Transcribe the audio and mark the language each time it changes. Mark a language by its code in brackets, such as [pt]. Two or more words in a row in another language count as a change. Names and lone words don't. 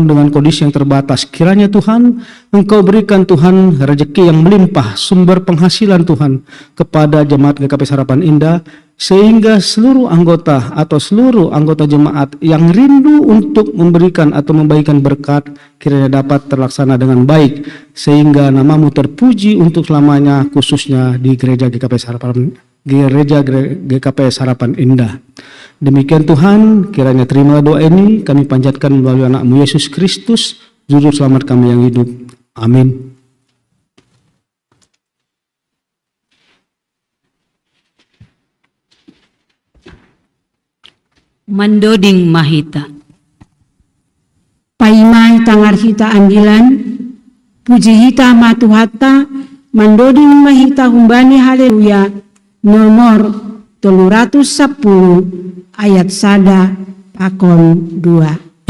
[id] dengan kondisi yang terbatas, kiranya Tuhan Engkau berikan Tuhan rezeki yang melimpah, sumber penghasilan Tuhan kepada jemaat GKP Harapan Indah, sehingga seluruh anggota atau seluruh anggota jemaat yang rindu untuk memberikan atau membagikan berkat kiranya dapat terlaksana dengan baik sehingga namamu terpuji untuk selamanya, khususnya di gereja GKP Harapan Indah. Demikian Tuhan, kiranya terima doa ini kami panjatkan melalui anak-Mu Yesus Kristus, juru selamat kami yang hidup. Amin. [bts] Mandoding Mahita. Paimai tangar hita anggilan, puji hita matuhata, mandoding mahita humbani haleluya, nomor 310 ayat sada pakon 2.